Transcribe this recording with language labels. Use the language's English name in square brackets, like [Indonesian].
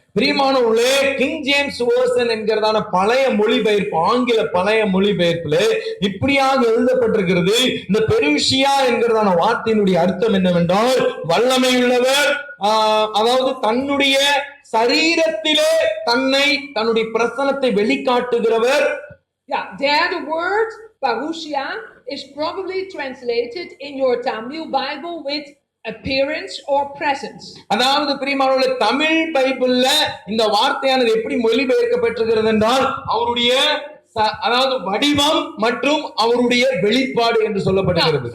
[Tamil] பிரியமானவர்களே, king James version என்கிறதான பழைய மொழிபெயர்ப்பு, ஆங்கில பழைய மொழிபெயர்ப்புல இப்படியாக எழுதப்பட்டிருக்கிறது. இந்த பெருசியா என்கிறதான வார்த்தையினுடைய அர்த்தம் என்னவென்றால் வல்லமை உள்ளவர், அதாவது தன்னுடைய சரீரத்திலே தன்னுடைய பிரசன்னத்தை வெளிக்காட்டுகிறவர். [English] Yeah, there the word parousia is probably translated in your Tamil Bible with appearance or presence. [Tamil] அதாவது பிரியமானவர்களே, தமிழ் பைபிள்ல இந்த வார்த்தையானது எப்படி மொழிபெயர்க்கப்பட்டிருக்கிறது என்றால் அவருடைய அதாவது வடிவம் மற்றும் அவருடைய வெளிப்பாடு என்று சொல்லப்படுகிறது.